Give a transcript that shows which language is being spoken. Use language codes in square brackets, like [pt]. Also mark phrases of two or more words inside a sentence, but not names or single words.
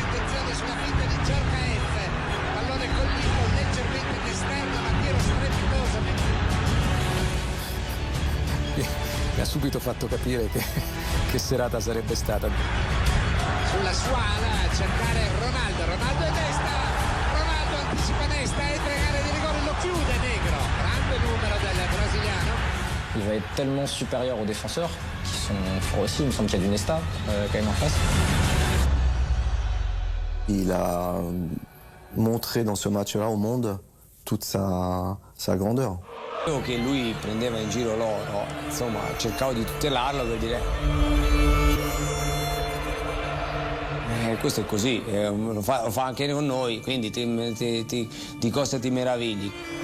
[it] Mi ha subito fatto capire che serata sarebbe stata. Sulla sua ala a cercare Ronaldo è destra, Ronaldo anticipa destra, entra in area di rigore, lo chiude Negro, grande numero del brasiliano. [fr] Il va être tellement supérieur aux défenseurs, qui sont forts aussi, il me semble qu'il y a du Nesta quand même en face. Il a montré dans ce match-là au monde toute sa grandeur. [it] Che lui prendeva in giro loro, insomma cercavo di tutelarlo per dire questo è così, lo fa anche con noi, quindi di cosa ti meravigli?